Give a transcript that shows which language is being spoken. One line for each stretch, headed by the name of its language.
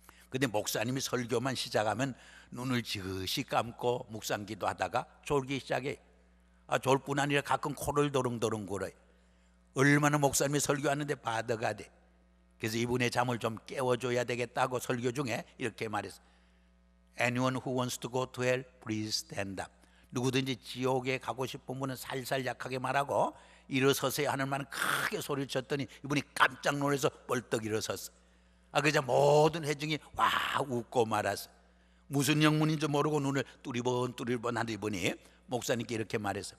Korean: 근데 목사님이 설교만 시작하면 눈을 지그시 감고 묵상기도 하다가 졸기 시작해. 졸 뿐 아니라 가끔 코를 도릉도릉 굴어요. 얼마나 목사님이 설교하는데 바드가 돼. 그래서 이분의 잠을 좀 깨워줘야 되겠다고 설교 중에 이렇게 말했어요.
English: Anyone who wants to go to hell, please stand up.
Korean: 누구든지 지옥에 가고 싶은 분은 살살 약하게 말하고 일어서세요 하는 말은 크게 소리를 쳤더니 이분이 깜짝 놀라서 벌떡 일어섰어요. 그저 모든 회중이 와 웃고 말았어요. 무슨 영문인지 모르고 눈을 뚜리번 하는 이분이 목사님께 이렇게 말했어요.